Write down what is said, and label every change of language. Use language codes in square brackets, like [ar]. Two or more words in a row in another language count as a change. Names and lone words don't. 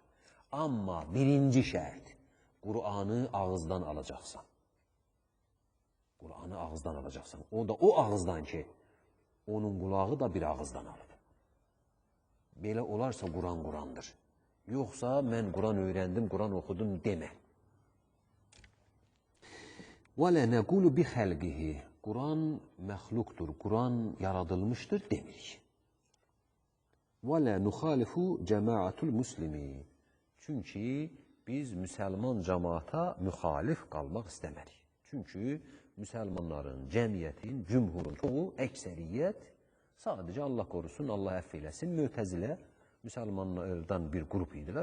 [az] Amma birinci şərt, Quranı ağızdan alacaqsan. Quranı ağızdan alacaqsan. O da o ağızdan ki, onun qulağı da bir ağızdan alıb. Belə olarsa Quran Qurandır. Yoxsa mən Quran öyrəndim, Quran oxudum demə. [ar] وَلَا نَقُولُ بِخَلْقِهِ [az] Quran məxluqdur, Quran yaradılmışdır demirik. [ar] وَلَا نُخَالِفُ جَمَاعَةُ الْمُسْلِمِينَ [az] Çünki biz müsəlman cəmaata müxalif qalmaq istəmərik. Çünki müsəlmanların, cəmiyyətin, cümhurun çoğu, əksəriyyət sadəcə Allah korusun, Allah əff eləsin, Mötəzilə müsəlmanlardan bir qrup idilər.